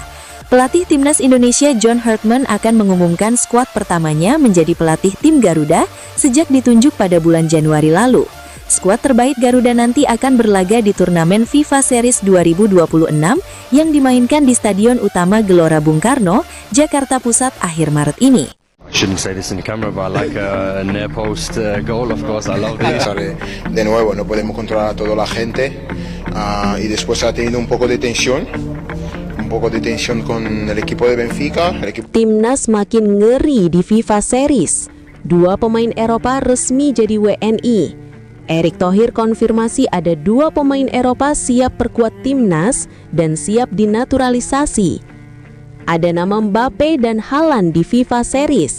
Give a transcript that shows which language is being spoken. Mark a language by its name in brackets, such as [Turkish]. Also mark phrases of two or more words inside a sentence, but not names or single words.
[Indonesian] Pelatih timnas Indonesia John Herdman akan mengumumkan skuad pertamanya menjadi pelatih tim Garuda sejak ditunjuk pada bulan Januari lalu. Skuad terbaik Garuda nanti akan berlaga di turnamen FIFA Series 2026 yang dimainkan di Stadion Utama Gelora Bung Karno, Jakarta Pusat akhir Maret ini. [English] Shouldn't say this in the camera, but I like a near post goal, of course. I love it. [Spanish] De nuevo, no podemos controlar a toda la gente y después ha tenido un poco de tensión con el equipo de Benfica. [Indonesian] Timnas makin ngeri di FIFA Series. 2 pemain Eropa resmi jadi WNI. Erick Thohir konfirmasi ada 2 pemain Eropa siap perkuat timnas dan siap dinaturalisasi. Ada nama Mbappe dan Haaland di FIFA Series.